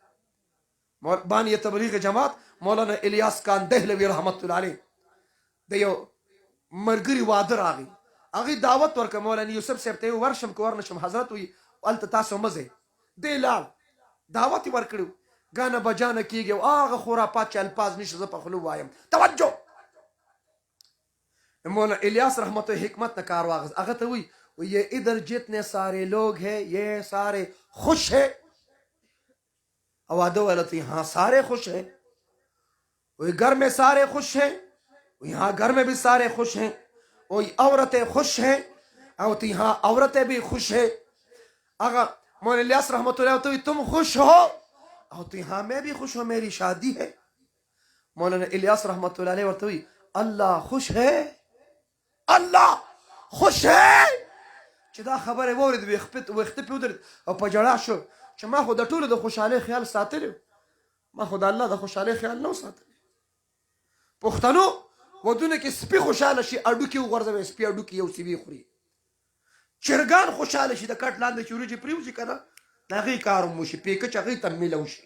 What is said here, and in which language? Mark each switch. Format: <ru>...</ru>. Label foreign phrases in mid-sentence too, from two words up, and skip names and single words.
<ps>بانی تبلیغ جماعت مولانا الیاس خان دهلوي رحمت الله علیه د یو ملګري واده راغی، هغې دعوت ورکړه مولانا یوسف صاحب ته یې ورشم که ورنشم حضرت وي هلته تاسو مه ځئ. دی لاړ، دعوت یې ورکړی، ګانه بجانه کېږي او هغه خرافات چې الفاظ نشي زه په خولو وایم. توجه مولانا الیاس رحمت حکمت نه کار واغست، هغه ته وایي</ps> <ur>یہ ادھر جتنے سارے لوگ ہیں یہ سارے خوش ہے? وادے والا تو ہاں سارے خوش ہیں. وہی گھر میں سارے خوش ہیں، یہاں گھر میں بھی سارے خوش ہیں. وہی عورتیں خوش ہیں اور تو یہاں عورتیں بھی خوش ہیں. اگر مولانا الیاس رحمۃ اللہ تو تم خوش ہو اور تو یہاں میں بھی خوش ہوں، میری شادی ہے. مولانا الیاس رحمۃ اللہ علیہ تو اللہ خوش ہے، اللہ خوش ہے.</ur> <ps>چې دا خبره وورید وخت په ودرید او په جړا شو چې ما خو د ټولو د خوشحالۍ خیال ساتلی، ما خو د الله د خوشحالۍ خیال نه ساتلی. پښتنو ودونه کې سپي خوشحاله شي اډوکي وغورځوي، سپي اډوکي یو سپي خوري. چرګان خوشحاله شي د کټ لاندې چې وریجې پرېوځي که نه د هغې کار هم وشي، پیکچ هغې ته میله وشي.</ps>